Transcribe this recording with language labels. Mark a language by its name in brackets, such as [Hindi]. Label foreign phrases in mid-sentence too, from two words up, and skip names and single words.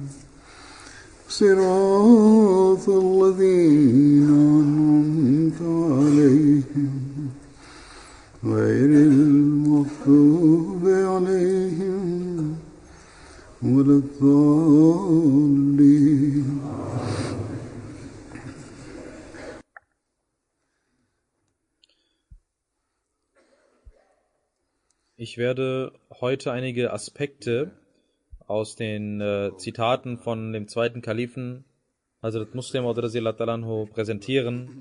[Arabic] صراط الذين أنعمت عليهم غير المغضوب عليهم ولا الضالين. [German] Ich werde heute einige Aspekte aus den Zitaten von dem zweiten Kalifen Hazrat Muslim Anhu präsentieren.